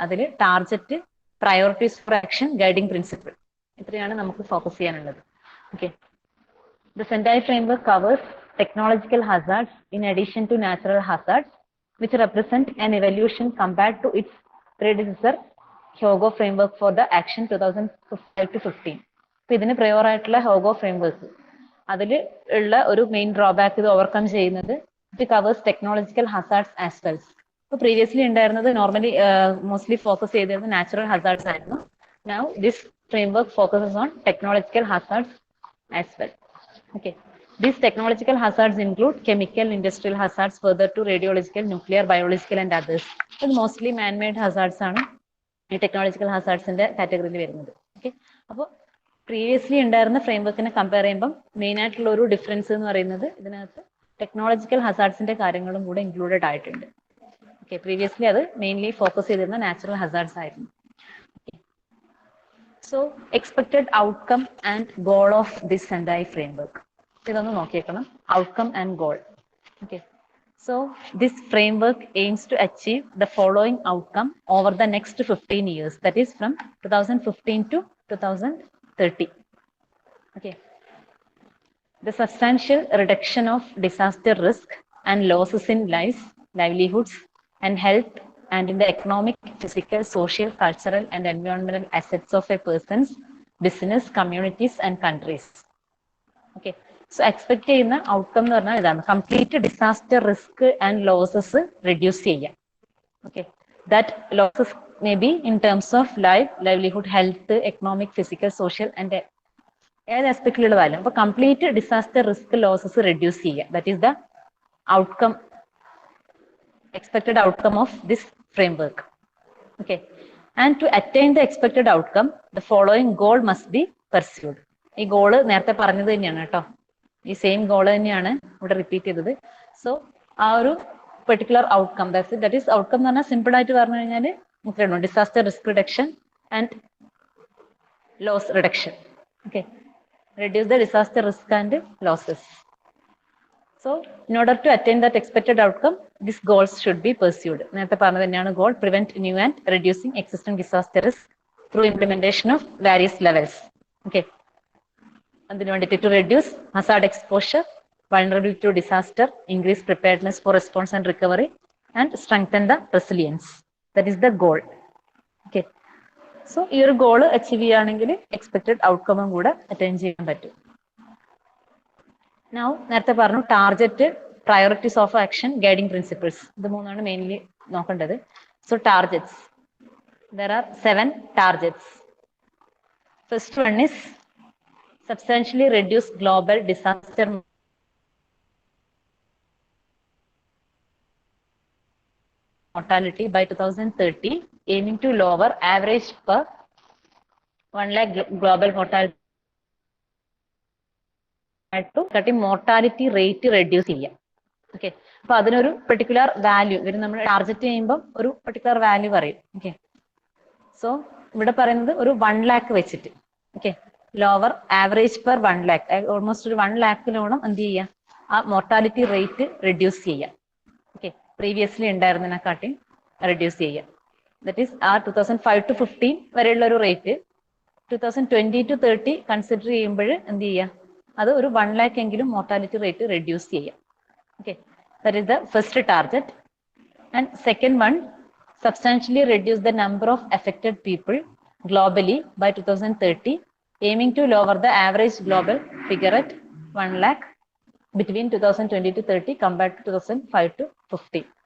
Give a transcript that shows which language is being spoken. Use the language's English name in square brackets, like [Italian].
[Malayalam] അതിൽ target, priorities for action, guiding principle, ഇത്രയാണ് നമുക്ക് ഫോക്കസ് ചെയ്യാനുള്ളത്. [English] Okay, the Sendai framework covers technological hazards in addition to natural hazards, which represent an evolution compared to its predecessor Hyogo framework for the action 2005 to 15. [Malayalam] അപ്പോൾ ഇതിന് prior ആയിട്ടുള്ള ഹോഗോ framework അതിൽ ഉള്ള ഒരു main drawback ഇത് overcome ചെയ്യുന്നത് [English] It covers technological hazards as well. [Malayalam] ഇപ്പോൾ previously ഉണ്ടായിരുന്നത് നോർമലി മോസ്റ്റ്ലി ഫോക്കസ് ചെയ്തിരുന്നത് നാച്ചുറൽ ഹസാർഡ്സ് ആയിരുന്നു. [English] Now this framework focuses on technological hazards as well. Okay, these technological hazards include chemical, industrial hazards, further to radiological, nuclear, biological and others. [Malayalam] ഇത് mostly man-made hazards ആണ് ഈ technological ഹസാർഡ്സിന്റെ കാറ്റഗറിയിൽ വരുന്നത്. Okay, അപ്പോൾ previously ഉണ്ടായിരുന്ന ഫ്രെയിംവർക്കിനെ compare ചെയ്യുമ്പോൾ main ആയിട്ടുള്ള ഒരു ഡിഫറൻസ് എന്ന് പറയുന്നത് ഇതിനകത്ത് ടെക്നോളജിക്കൽ ഹസാർഡ്സിന്റെ കാര്യങ്ങളും കൂടെ ഇൻക്ലൂഡഡ് ആയിട്ടുണ്ട്. ഓക്കെ, പ്രീവിയസ്ലി അത് മെയിൻലി ഫോക്കസ് ചെയ്തിരുന്ന നാച്ചുറൽ ഹസാർഡ്സ് ആയിരുന്നു. [English] So expected outcome and goal of this Sendai framework. [Malayalam] ഇതൊന്ന് നോക്കിയേക്കണം, [English] outcome and goal. Okay, so this framework aims to achieve the following outcome over the next 15 years, that is from 2015 to 2030. Okay, the substantial reduction of disaster risk and losses in lives, livelihoods and health and in the economic, physical, social, cultural and environmental assets of a person's business, communities and countries. [Malayalam] Okay, so expect ചെയ്യുന്ന outcome എന്ന് പറഞ്ഞാൽ ഇതാണ്, complete disaster risk and losses reduce ചെയ്യാം. [English] okay, that losses may be in terms of life, livelihood, health, economic, physical, social and [Malayalam] ഏത് ആസ്പെക്റ്റിലുള്ളതായാലും. [English] അപ്പൊ complete disaster risk losses reduce ചെയ്യുക, that is the outcome, expected outcome of this framework. Okay, and to attain the expected outcome the following goal must be pursued. [Malayalam] ഈ goal നേരത്തെ പറഞ്ഞത് തന്നെയാണ് കേട്ടോ, ഈ same goal തന്നെയാണ് ഇവിടെ റിപ്പീറ്റ് ചെയ്തത്. സോ ആ ഒരു particular outcome. That is outcome എന്ന് പറഞ്ഞാൽ സിമ്പിൾ ആയിട്ട് പറഞ്ഞു കഴിഞ്ഞാൽ ഇത്രയാണ് disaster risk reduction and loss reduction. [English] Okay, reduce the disaster risk and losses. So, in order to attain that expected outcome, these goals should be pursued. [Malayalam] നേരത്തെ പറഞ്ഞത് തന്നെയാണ് [English] goal, prevent new and reducing existing disaster risk through implementation of various levels. Okay. [Malayalam] അതിനു വേണ്ടിയിട്ട് [English] to reduce hazard exposure, vulnerability to disaster, increase preparedness for response and recovery, and strengthen the resilience. That is the goal. Okay. [Malayalam] So, ഈ ഒരു goal achieve ചെയ്യുകയാണെങ്കിൽ expected outcome കൂടെ attain ചെയ്യാൻ പറ്റും. Now, നേരത്തെ പറഞ്ഞു target, priorities of action, guiding principles, ഇത് മൂന്നാണ് മെയിൻലി നോക്കേണ്ടത്. [English] So targets, there are 7 targets. First one is substantially reduce global disaster mortality by 2030, aiming to lower average per 1 lakh global mortality to mortality rate reduce ചെയ്യാം. [Malayalam] Okay, അപ്പൊ അതിനൊരു particular value ഇവർ നമ്മൾ target ചെയ്യുമ്പോൾ ഒരു particular value പറയും. Okay, so ഇവിടെ പറയുന്നത് ഒരു 1 lakh വെച്ചിട്ട്. Okay, lower average per 1 lakh, almost ഒരു 1 lakhിലോളം എന്ത് ചെയ്യാം, ആ മോർട്ടാലിറ്റി റേറ്റ് റെഡ്യൂസ് ചെയ്യാം. ഓക്കെ, പ്രീവിയസ്ലി ഉണ്ടായിരുന്നതിനെക്കാട്ടി റെഡ്യൂസ് ചെയ്യാം. ദറ്റ് ഈസ് ആ 2005 to 15 വരെയുള്ള ഒരു റേറ്റ് 2020 to 30 കൺസിഡർ ചെയ്യുമ്പോൾ എന്ത് ചെയ്യാം, അത് ഒരു 1 lakh എങ്കിലും മോർട്ടാലിറ്റി റേറ്റ് റെഡ്യൂസ് ചെയ്യാം. [English] Okay, that is the first target. And second one, substantially reduce the number of affected people globally by 2030, aiming to lower the average global figure at 1 lakh between 2020 to 30 compared to 2005 to 15.